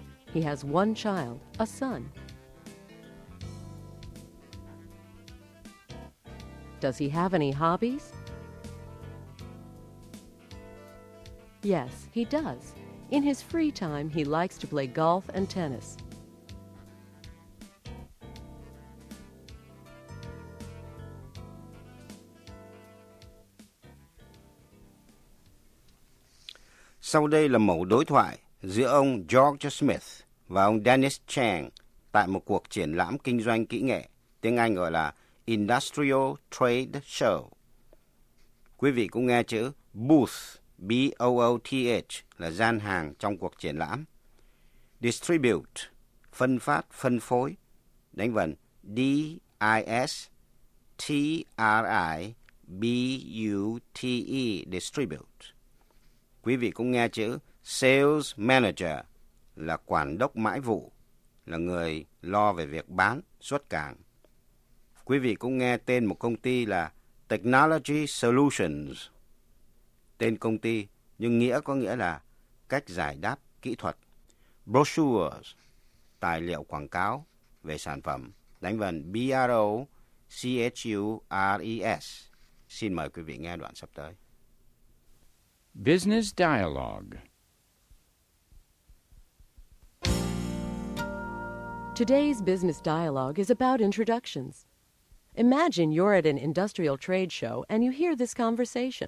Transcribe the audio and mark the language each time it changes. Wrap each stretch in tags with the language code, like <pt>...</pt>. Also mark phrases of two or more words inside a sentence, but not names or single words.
<en>He has one child, a son. Does he have any hobbies? Yes, he does. In his free time, he likes to play golf and tennis.</en> <vi>Sau đây là mẫu đối thoại giữa ông George Smith và ông Dennis Chang tại một cuộc triển lãm kinh doanh kỹ nghệ, tiếng Anh gọi là</vi> <en>Industrial Trade Show.</en> <vi>Quý vị cũng nghe chữ booth, B-O-O-T-H là gian hàng trong cuộc triển lãm. Distribute, phân phát, phân phối, đánh vần D-I-S-T-R-I-B-U-T-E, distribute. Quý vị cũng nghe chữ</vi> <en>Sales Manager</en> <vi>là quản đốc mãi vụ, là người lo về việc bán, xuất cảng. Quý vị cũng nghe tên một công ty là Technology Solutions. Tên công ty nhưng nghĩa có nghĩa là cách giải đáp kỹ thuật. Brochures, tài liệu quảng cáo về sản phẩm, đánh vần B-R-O-C-H-U-R-E-S. Xin mời quý vị nghe đoạn sắp tới.</vi> <en>Business dialogue. Today's business dialogue is about introductions. Imagine you're at an industrial trade show and you hear this conversation.</en>